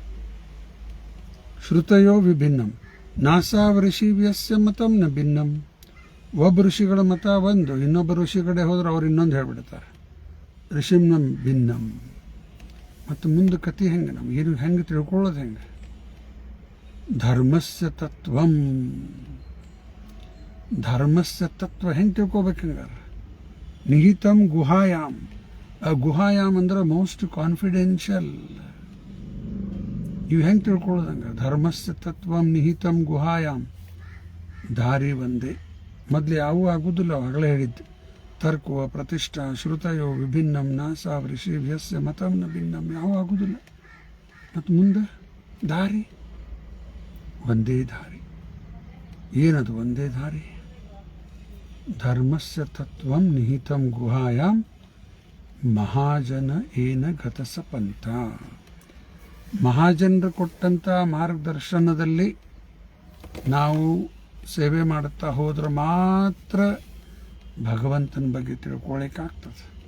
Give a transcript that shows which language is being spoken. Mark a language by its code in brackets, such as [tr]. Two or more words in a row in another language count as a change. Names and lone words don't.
[sa] ಶ್ರುತಯೋ ವಿಭಿನ್ನಂ ನಾಸಾವ ಋಷಿವ್ಯಸ್ಯ ಮತಂ ನ ಭಿನ್ನಂ. [kn] ಒಬ್ಬ ಋಷಿಗಳ ಮತ ಒಂದು, ಇನ್ನೊಬ್ಬ ಋಷಿ ಕಡೆ ಹೋದ್ರೆ ಅವ್ರು ಇನ್ನೊಂದು ಹೇಳ್ಬಿಡ್ತಾರೆ. [sa] ಋಷಿಂನ ಭಿನ್ನಂ. [kn] ಮತ್ತು ಮುಂದೆ ಕತಿ ಹೆಂಗೆ, ನಮಗೇನು ಹೆಂಗೆ ತಿಳ್ಕೊಳ್ಳೋದು ಹೆಂಗೆ? [sa] ಧರ್ಮಸ್ಯ ತತ್ವಂ. ಧರ್ಮಸ್ಯ ತತ್ವ [kn] ಹೆಂಗೆ ತಿಳ್ಕೊಬೇಕು ಹಂಗಾರೆ? [sa] ನಿಹಿತಂ ಗುಹಾಯಾಮ್. [kn] ಗುಹಾಯಾಮ್ ಅಂದ್ರೆ [en] most confidential. [kn] ಇವು ಹೆಂಗೆ ತಿಳ್ಕೊಳ್ಳೋದು ಹಂಗೆ? [sa] ಧರ್ಮಸ್ಯ ತತ್ವಂ ನಿಹಿತಂ ಗುಹಾಯಾಮ್. [kn] ದಾರಿ ಒಂದೇ. ಮೊದಲು ಯಾವೂ ಆಗುವುದಿಲ್ಲ, ಆಗಲೇ ಹೇಳಿದ್ದು. [sa] ತರ್ಕೋ ಪ್ರತಿಷ್ಠಾ ಶ್ರುತಯೋ ವಿಭಿನ್ನಂ ನಾಸಾ ಋಷಿವ್ಯಸ್ಯ ಮತಂ ನ ಭಿನ್ನಂ. [kn] ಯಾವೂ ಆಗುವುದಿಲ್ಲ. ಮತ್ತು ಮುಂದೆ ದಾರಿ ಒಂದೇ ದಾರಿ. ಏನದು ಒಂದೇ ದಾರಿ? [sa] ಧರ್ಮಸ್ಯ ತತ್ವಂ ನಿಹಿತಂ ಗುಹಾಯಾಮ್ ಮಹಾಜನ ಏನ ಗತಸ ಪಂಥ. [kn] ಮಹಾಜನರು ಕೊಟ್ಟಂಥ ಮಾರ್ಗದರ್ಶನದಲ್ಲಿ ನಾವು ಸೇವೆ ಮಾಡುತ್ತಾ ಹೋದ್ರೆ ಮಾತ್ರ ಭಗವಂತನ ಬಗ್ಗೆ ತಿಳ್ಕೊಳ್ಳಿಕ್ಕಾಗ್ತದೆ.